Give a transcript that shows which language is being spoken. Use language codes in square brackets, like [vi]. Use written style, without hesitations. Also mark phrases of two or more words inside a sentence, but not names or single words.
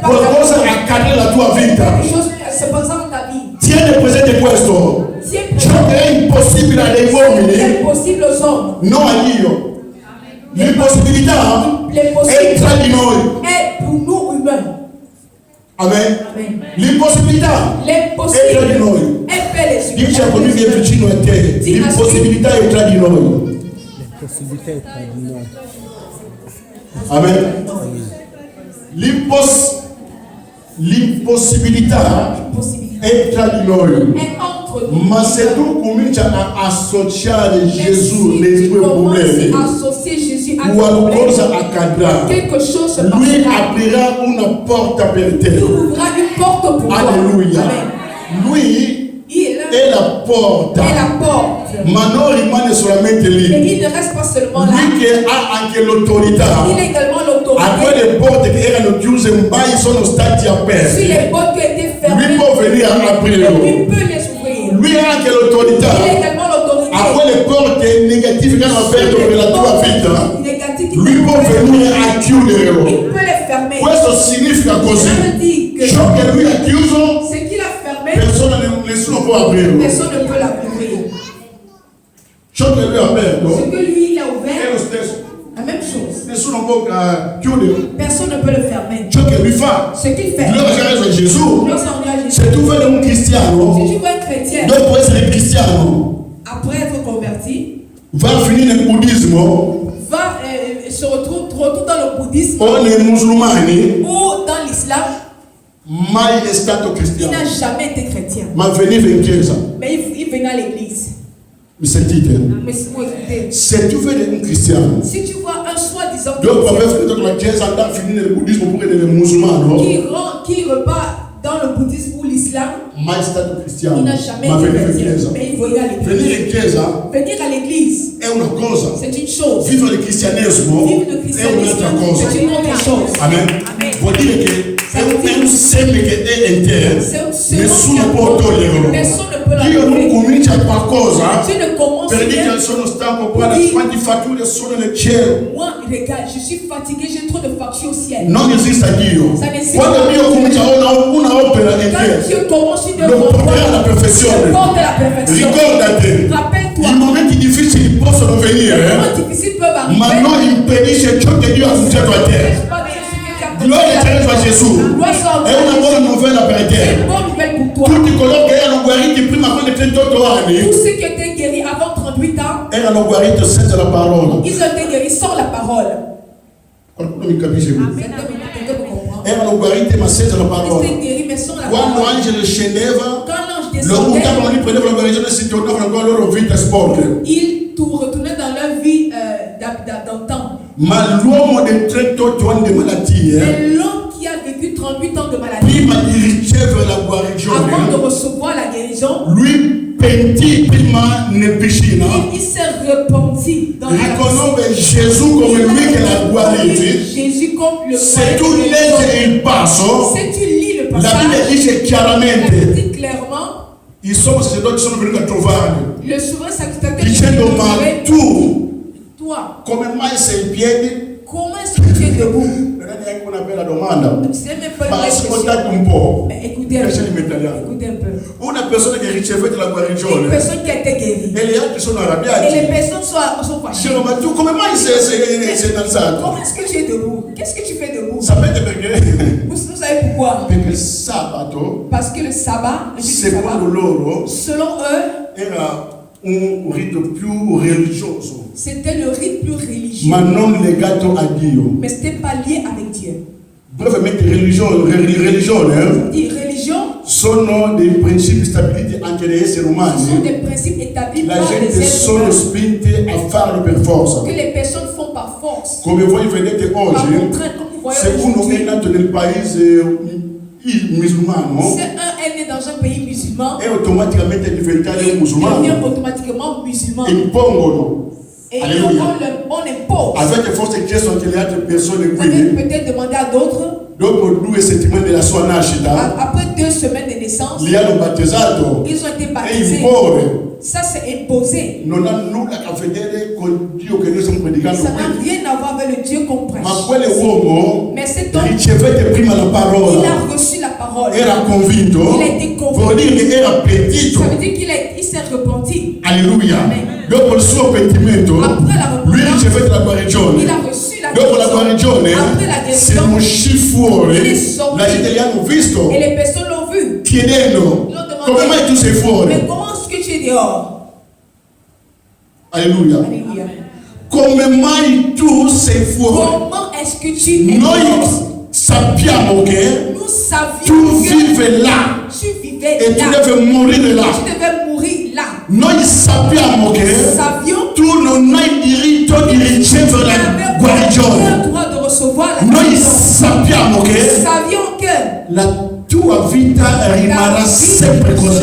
[it] Qualcosa parole. accade nella tua vita. [fr] Quelque chose se passe dans ta vie. [it] Tieni presente questo. [fr] C'est [it] Ciò che è impossibile agli uomini, [fr] impossible aux hommes. [it] non a Dio. L'impossibilità [fr] Les [it] è [fr] possibles [it] tra di noi. [fr] est pour nous humains. Amen. Amen. [it] L'impossibilità è tra di [fr] L'impossible [it] noi. [fr] est per les [it] Dice a colui che è vicino a te, l'impossibilità è tra di noi. Possibilità è tra di noi. Amen. L'impossibilità è tra di noi. [fr] est entre nous. [it] Ma se tu cominci a associare [fr] Mais [it] Gesù [fr] si [it] nei [fr] tu [it] tuoi [fr] commences [it] problemi, [fr] à associer Jésus à tes [it] qualcosa [fr] problèmes, [it] accadrà. [fr] quelque chose se [it] Lui [fr] passera. [it] aprirà una porta per [fr] Il [it] te. [fr] ouvrira une porte pour toi. [it] Alleluia. Amen. Lui [fr] Il [it] è la porta, [fr] est la porte. [it] ma non rimane solamente [fr] Mais [it] lì. [fr] il ne reste pas seulement là. [it] Lui che ha anche l'autorità, [fr] Il a également a l'autorité. [it] quelle porte che erano chiuse mai sono stati [fr] Si [it] aperti. [fr] les portes qui ont été [it] Lui [fr] fermées, [it] può venire a lui aprirlo. [fr] peut les ouvrir. [it] Lui ha anche l'autorità [fr] Il a également l'autorité. [it] a quelle porte negative che hanno aperto per la tua vita. [fr] Négatif qui [it] Lui può venire a chiuderlo. [fr] il peut les fermer. [it] Questo significa [fr] Ça [it] così. [fr] veut dire que [it] Ciò che lui ha chiuso, [fr] ce qu'il a fermé, [it] nessuno può aprirlo. [fr] personne ne peut l'ouvrir. [it] Ciò che lui ha [fr] Ce [it] aperto [fr] que lui, il a [it] è [fr] ouvert, [it] lo stesso. [fr] la même chose. [it] Nessuno può chiudere. [fr] Personne ne peut le fermer. [it] Ciò che lui fa. [fr] Ce qu'il fait, [it] Gloria a Gesù. [fr] lorsqu'on dit à Jésus, [it] Se tu vedi un cristiano, [fr] si tu vois un chrétien, [it] dopo essere cristiano, [fr] après être converti, [it] va a finire nel buddismo [fr] va se retrouve dans le bouddhisme [it] o nei musulmani, [fr] ou dans l'islam, [it] mai è stato [fr] il [it] cristiano. [fr] n'a jamais été chrétien. [it] Ma veniva in chiesa. [fr] Mais il venait à l'église. [it] Mi sentite? [fr] Mais si vous écoutez, [it] Se tu vedi un cristiano, [fr] si tu vois un soi-disant [it] dopo [fr] chrétien [it] aver finito con la chiesa, andare a finire nel buddismo oppure nel musulmano, [fr] qui repart dans le bouddhisme ou l'islam, [it] mai stato cristiano. [fr] il n'a jamais [it] Ma [fr] été [it] veniva in [fr] chrétien. [it] chiesa. [fr] Mais il venait à l'église. [it] Venire in chiesa [fr] Venir à l'église, [it] è una cosa. [fr] c'est une chose. [it] Vivere il cristianesimo [fr] Vivre le [it] è un'altra [fr] christianisme, [it] cosa. [fr] c'est une autre chose. [it] Amen. [fr] Amen. [it] Vuol dire che [fr] Ça veut dire un sème qui est interne. c'est un [it] Nessuno [fr] semence [it] può toglierlo. [fr] personne ne peut [it] Dio non [fr] l'enlever. [it] comincia qualcosa [fr] Tu ne commences [it] per dire [fr] rien. [it] che sono stanco, guarda Sì. quanti fatture sono nel cielo. [fr] Moi, regarde, je suis fatigué, j'ai trop de factures au ciel. [it] Non esiste Dio. [fr] Ça n'esiste [it] Quando [fr] pas. [it] Dio comincia una opera in [fr] Quand [it] te, [fr] Dieu commence une [it] lo [fr] œuvre, [it] porterà alla perfezione. [fr] porte à la perfection. [it] Ricordati, [fr] Rappelle-toi, [it] i momenti difficili possono [fr] les [it] venire, [fr] moments difficiles peuvent [it] ma [fr] arriver. [it] non impedisce ciò che Dio ha cominciato a te. [fr] Pas de ce que tu as [it] Gloria a Gesù. [fr] Gloire soit [it] È una buona novella per [fr] C'est [it] te. [fr] une bonne nouvelle pour toi. [it] Tutti coloro che erano guariti prima con 38 anni [fr] Tous ceux qui étaient guéris avant 38 ans, [it] erano guariti senza la parola. [fr] ils ont été guéris sans la parole. [it] Qualcuno mi capisce qui? [fr] Quelqu'un me comprend. [it] Erano guariti ma senza la [fr] Ils [it] parola. [fr] étaient guéris mais sans la [it] Quando [fr] parole. [it] l'angelo scendeva, [fr] Quand l'ange [it] lo [fr] descendait, [it] buttavano lì, prendevano la guarigione e si tornavano con le loro vite sporche. [fr] ils retournaient dans leur vie d'antan. [it] Ma l'uomo di 38 anni di malattie, [fr] Mais l'homme qui a vécu 38 ans de maladie, [it] prima di ricevere la [fr] avant de [it] guarigione, [fr] recevoir la guérison, [it] lui pentì prima nel piscina, [fr] il s'est repenti dans la [it] riconobbe Gesù come lui che l'ha guarito. [fr] Jésus comme le [it] Se tu [fr] guérisseur. [it] leggi il passo, [fr] Si tu lis le [it] la Bibbia [fr] passage, [it] dice [fr] la [it] chiaramente, [fr] Bible dit clairement, [it] i sommi sacerdoti sono venuti a trovarli, [fr] le souverain sacrificateur [it] dicendo ma tu [fr] toi, [it] come mai sei in piedi? [fr] comment est-ce que tu es debout? [it] Non è neanche una bella domanda, [fr] C'est même pas une [it] ma [fr] vraie question. [it] ascoltate un po'. [fr] Mais écoutez un [it] Lasciami [fr] peu. [it] mettere. [fr] Écoutez un peu. [it] Una persona che ricevete la [fr] Une [it] guarigione [fr] personne qui a été guérie. [it] e gli altri sono [fr] Et les [it] arrabbiati. [fr] personnes sont fâchées. [it] Dicono ma tu come mai sei alzato? [fr] Comment est-ce que tu es debout? Qu'est-ce que tu fais debout? [it] Sapete perché? [fr] Vous savez pourquoi? [it] Perché il sabato, [fr] Parce que le sabbat, le jour du sabbat, [it] secondo loro, [fr] selon eux, [it] era un rito più religioso, [fr] c'était le rite plus religieux. [it] ma non legato a Dio. [fr] Mais ce n'était pas lié avec Dieu. [it] Brevemente, religione [fr] Dit religion, [it] sono dei principi stabiliti anche dagli esseri [fr] ce sont [it] umani. [fr] des principes établis [it] La [fr] par les [it] gente [fr] êtres [it] sono [fr] humains [it] spinte a farlo per forza. [fr] que les personnes font par force, [it] Come voi vedete [fr] par [it] oggi, [fr] contrainte, comme vous voyez [it] se uno è [fr] aujourd'hui. [it] nato nel paese musulmano, [fr] Si un est né dans un pays musulman, [it] è automaticamente diventato [fr] il [it] musulmano. [fr] devient automatiquement musulman. [it] Impongono. [fr] Et Alléluia. on impose. [it] Avete forse chiesto anche le altre persone [fr] Vous avez [it] qui, [fr] peut-être demandé à d'autres, [it] dopo 2 settimane della sua nascita, [fr] après 2 semaines de naissance, [it] li hanno battezzato. [fr] ils ont été [it] E [fr] baptisés. [it] impone. [fr] Ça, c'est imposé. [it] Non ha nulla a che vedere con Dio che noi stiamo predicando [fr] Ça n'a [it] qui. [fr] rien à voir avec le Dieu qu'on prêche. [it] Ma quell'uomo [fr] Mais cet homme, [it] ricevette prima la [fr] il [it] parola, [fr] a reçu la parole. [it] era convinto, [fr] Il a été convaincu. [it] vuol dire che era pentito. [fr] Ça veut dire il s'est repenti. [it] Alleluia. [fr] Amen. [it] Dopo il suo pentimento, [fr] Après la [it] lui [fr] repentance, [it] ricevette la guarigione. [fr] il a reçu la [it] Dopo la guarigione, [fr] Après la [it] se [fr] guérison, [it] uscì fuori, [fr] il est sorti. [it] la gente li hanno visto, [fr] et les personnes l'ont vu. [it] chiedendo, [fr] L'ont demandé, [it] come mai tu sei [fr] mais [it] fuori? [fr] comment est-ce que tu es dehors? [it] Alleluia. [fr] Alléluia. [it] Come mai tu sei fuori? [fr] Comment est-ce que tu es [it] Noi [fr] dehors? [it] sappiamo che [fr] Nous savions [it] tu [fr] que [it] vivi là [fr] tu vivais [it] e tu [fr] là. [it] devi morire là. [fr] Tu devais mourir là. [it] Noi sappiamo che [fr] Nous savions [it] tu non hai diritto di ricevere la [fr] le [it] guarigione. [fr] droit de recevoir la [it] Noi [fr] guérison. [it] sappiamo [fr] Nous [it] che [fr] savions que [it] la tua vita [fr] ta [it] rimarrà [fr] vie [it] sempre così.